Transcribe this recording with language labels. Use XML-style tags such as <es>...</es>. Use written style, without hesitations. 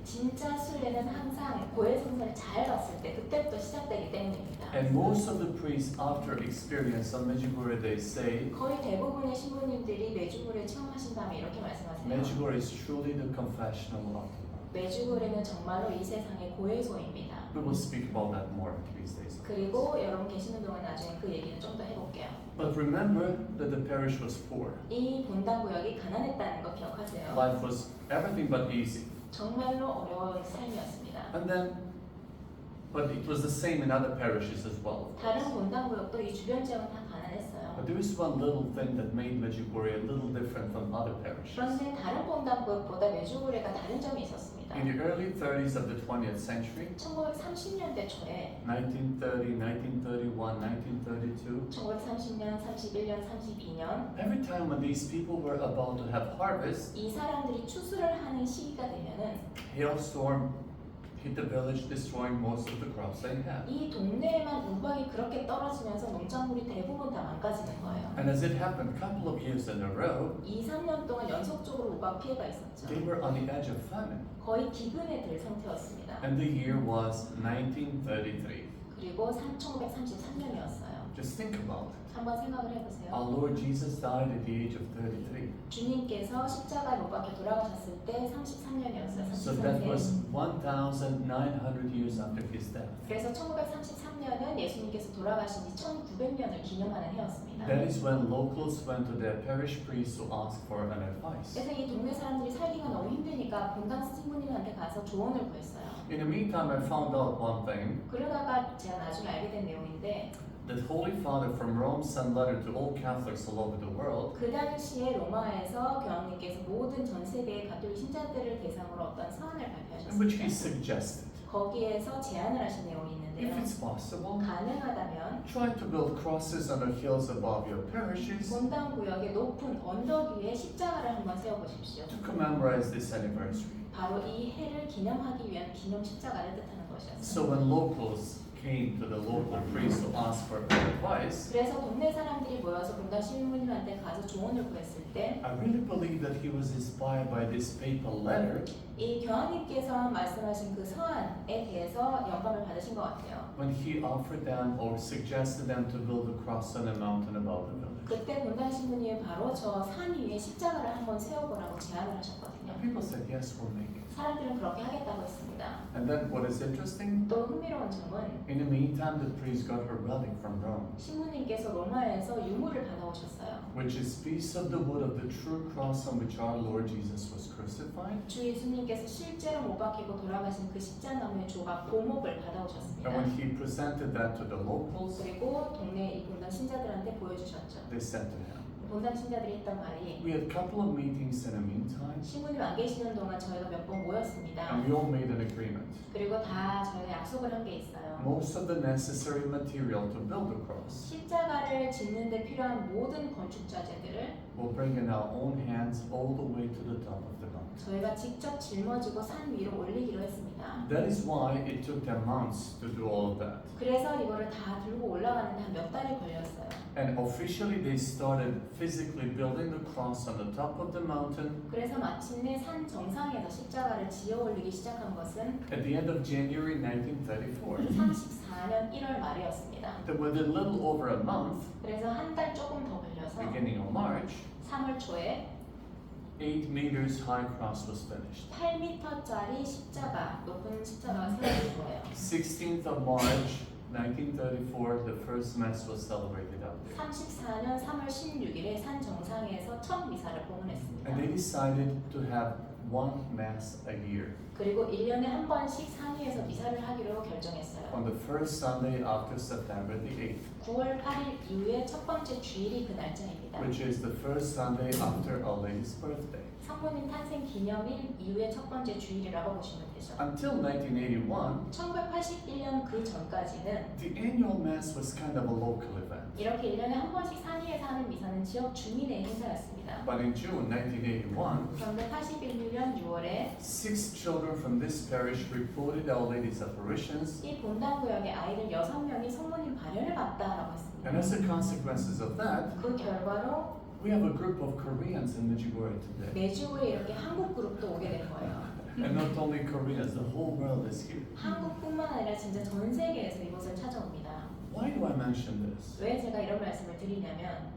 <ko>진짜 순례는 항상 고해성사를 잘 봤을 때 그때부터 시작되기 때문입니다.</ko> <en>And most of the priests after experience on Medjugorje they say</en> <ko>거의 대부분의 신부님들이 메주고를 체험하신 다음에 이렇게 말씀하세요.</ko> <en>Medjugorje is truly the confessional of the world.</en> <ko>메주고리는 정말로 이 세상의 고해소입니다.</ko> <en>We will speak about that more these days.</en> <ko>그리고 여러분 계시는 동안 나중에 그 얘기는 좀 더 해볼게요.</ko> <en>But remember that the parish was poor.</en> <ko>이 본당 구역이 가난했다는 거 기억하세요.</ko> <en>Life was everything but easy.</en> <ko>정말로 어려운 삶이었습니다.</ko> <en>And then, but it was the same in other parishes as well.</en> <ko>다른 본당 구역도 이 주변 지역은 다 가난했어요.</ko> <en>But there is one little thing that made Medjugorje a little different from other parishes.</en> <ko>그런데 다른 본당 구역보다 메주고리가 다른 점이 있었습니다.</ko> <en>In the early 30s of the 20th century,</en> <ko>1930년대 초에</ko> <en>1930, 1931, 1932,</en> <ko>1930년, 31년, 32년</ko> <en>every time when these people were about to have harvest,</en> <ko>이 사람들이 추수를 하는 시기가 되면은</ko> <en>hailstorm hit the village, destroying most of the crops they had.</en> <ko>이 동네에만 우박이 그렇게 떨어지면서 농작물이 대부분 다 망가지는 거예요.</ko> <en>And as it happened a couple of years in a row,</en> <ko>2, 3년 동안 연속적으로 우박 피해가 있었죠.</ko> <en>they were on the edge of famine.</en> <ko>거의 기근에 들 상태였습니다.</ko> <en>And the year was 1933.</en> <ko>그리고 1933년이었어요.</ko> <en>Just think about it.</en> <ko>한번 생각을 해보세요.</ko> <en>Our Lord Jesus died at the age of 33.</en> <ko>주님께서 십자가에 못 박혀 돌아가셨을 때 33년이었어요.</ko> <en>So that</en> <ko>33세.</ko> <en>was 1,900 years after his death.</en> <ko>그래서 1933년은 예수님께서 돌아가신 지 1900년을 기념하는 해였습니다.</ko> <en>That is when locals went to their parish priest to ask for an advice.</en> <ko>그래서 이 동네 사람들이 살기가 너무 힘드니까 본당 스님분한테 가서 조언을 구했어요.</ko> <en>In the meantime, I found out one thing.</en> <ko>그러다가 제가 나중에 알게 된 내용인데</ko> <en>That Holy Father from Rome sent letter to all Catholics all over the world.</en> <ko>그 당시에 로마에서 교황님께서 모든 전 세계의 가톨릭 신자들을 대상으로 어떤 서한을</ko> <en>In which he</en> <ko>발표하셨습니다.</ko> <en>suggested,</en> <ko>거기에서 제안을 하신 내용이</ko> <en>if</en> <ko>있는데요.</ko> <en>it's possible,</en> <ko>가능하다면</ko> <en>try to build crosses on the hills above your parishes</en> <ko>본당 구역의 높은 언덕 위에 십자가를 한번 세워보십시오.</ko> <en>to commemorate this anniversary.</en> <ko>바로 이 해를 기념하기 위한 기념 십자가를 뜻하는 것이었어요.</ko> <en>So when locals came to the local priest to ask for advice,</en> <ko>그래서 동네 사람들이 모여서 본당 신부님한테 가서 조언을 구했을 때</ko> <en>I really believe that he was inspired by this papal letter</en> <ko>이 교황님께서 말씀하신 그 서한에 대해서 영감을 받으신 것 같아요.</ko> <en>when he offered them or suggested them to build a cross on a mountain above the village.</en> <ko>그때 본당 신부님이 바로 저 산 위에 십자가를 한번 세워보라고 제안을 하셨거든요.</ko> <en>And people said, yes, we'll make it.</en> <ko>사람들은 그렇게 하겠다고 했습니다.</ko> <en>And then what is interesting?</en> <ko>또 흥미로운 점은</ko> <en>In the meantime, the priest got a relic from Rome,</en> <ko>신부님께서 로마에서 유물을 받아오셨어요.</ko> <en>which is piece of the wood of the true cross on which our Lord Jesus was crucified.</en> <ko>주 예수님께서 실제로 못 박히고 돌아가신 그 십자나무의 조각 고목을 받아오셨습니다.</ko> <en>And when he presented that to the locals,</en> <ko>그리고 동네 이 본당 신자들한테 보여주셨죠.</ko> <en>they said to him,</en> <ko>본당 신자들이 했던 말이</ko> <en>we had a couple of meetings in the meantime,</en> <ko>신부님 안 계시는 동안 저희가 몇 번 모였습니다.</ko> <en>and we all made an agreement.</en> <ko>그리고 다 저희가 약속을 한 게 있어요.</ko> <en>Most of the necessary material to build the cross</en> <ko>십자가를 짓는 데 필요한 모든 건축 자재들을</ko> <en>we'll bring in our own hands all the way to the top of the mountain.</en> <ko>저희가 직접 짊어지고 산 위로 올리기로 했습니다.</ko> <en>That is why it took them months to do all of that.</en> <ko>그래서 이거를 다 들고 올라가는데 한 몇 달이 걸렸어요.</ko> <en>And officially they started physically building the cross on the top of the mountain</en> <ko>그래서 마침내 산 정상에서 십자가를 지어 올리기 시작한 것은</ko> <en>at the end of January 1934.</en> <ko>34년 1월 말이었습니다.</ko> <en>Then within a little over a month,</en> <ko>그래서 한 달 조금 더 걸려서</ko> <en>beginning of March,</en> <ko>3월 초에</ko> <en>8 meters high cross was finished.</en> <ko>8m짜리 십자가, 높은 십자가가 세워진 거예요.</ko> <en>16th of March 1934, the first mass was celebrated out there.</en> <ko>34년 3월 16일에 산 정상에서 첫 미사를 봉헌했습니다.</ko> <en>And they decided to have one mass a year</en> <ko>그리고 1년에 한 번씩 상위에서 미사를 하기로 결정했어요.</ko> <en>on the first Sunday after September the 8th,</en> <ko>9월 8일 이후에 첫 번째 주일이 그 날짜입니다.</ko> <en>which is the first Sunday after Our Lady's birthday.</en> <ko>성모님 탄생 기념일 이후에 첫 번째 주일이라고 보시면 되죠.</ko> <en>Until 1981,</en> <ko>1981년 그 전까지는</ko> <en>the annual mass was kind of a local event.</en> <ko>이렇게 1년에 한 번씩 상위에서 하는 미사는 지역 주민의 행사였습니다.</ko> <en>But in June 1981,</en> <ko>그런데 81년 6월에</ko> <en>6 children from this parish reported Our Lady's apparitions,</en> <ko>이 본당 구역의 아이들 6명이 성모님 발현을 봤다라고 했습니다.</ko> <en>and as a consequences of that,</en> <ko>그 결과로</ko> <en>we have a group of Koreans in Medjugorje today.</en> <ko>매주에 이렇게 한국 그룹도 오게 된 거예요.</ko> <en>And not only Koreans, the whole world is here.</en> <ko>한국뿐만 아니라 진짜 전 세계에서 이곳을 찾아옵니다.</ko> <en>Why do I mention this?</en> <ko>왜 제가 이런 말씀을 드리냐면</ko>